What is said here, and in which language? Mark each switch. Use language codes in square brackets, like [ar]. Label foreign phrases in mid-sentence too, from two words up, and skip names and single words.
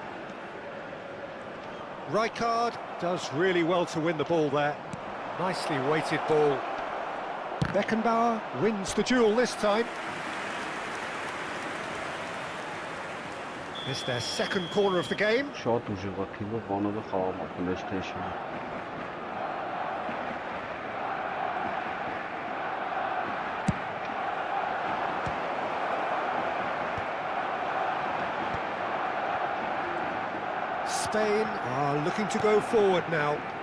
[en] Rijkaard does really well to win the ball there. Nicely weighted ball. Beckenbauer wins the duel this time. It's their second corner of the game. [hy] Շատ ուժեղ է թիմը, բանալը խաղում է PlayStation-ը։ [en] Spain are looking to go forward now.